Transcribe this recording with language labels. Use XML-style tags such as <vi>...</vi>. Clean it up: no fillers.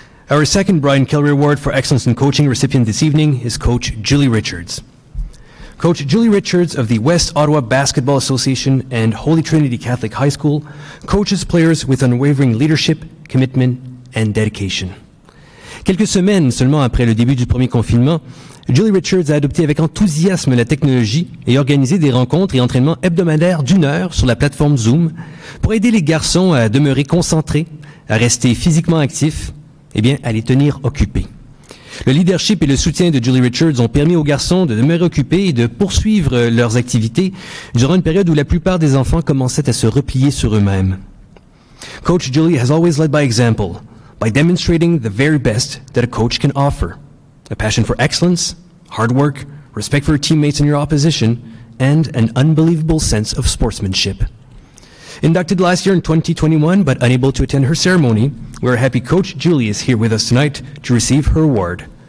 <en>Our second Brian Kilrea Award for Excellence in Coaching recipient this evening is Coach Julie Richards. Coach Julie Richards of the West Ottawa Basketball Association and Holy Trinity Catholic High School coaches players with unwavering leadership, commitment, and dedication.</en> <fr>Quelques semaines seulement après le début du premier confinement, Julie Richards a adopté avec enthousiasme la technologie et organisé des rencontres et entraînements hebdomadaires d'1 heure sur la plateforme Zoom pour aider les garçons à demeurer concentrés, à rester physiquement actifs, et bien à les tenir occupés. Le leadership et le soutien de Julie Richards ont permis aux garçons de demeurer occupés et de poursuivre leurs activités durant une période où la plupart des enfants commençaient à se replier sur eux-mêmes.</fr> <en>Coach Julie has always led by example, by demonstrating the very best that a coach can offer. A passion for excellence, hard work, respect for your teammates and your opposition, and an unbelievable sense of sportsmanship. Inducted last year in 2021, but unable to attend her ceremony, we're happy Coach Julie is here with us tonight to receive her award.</en>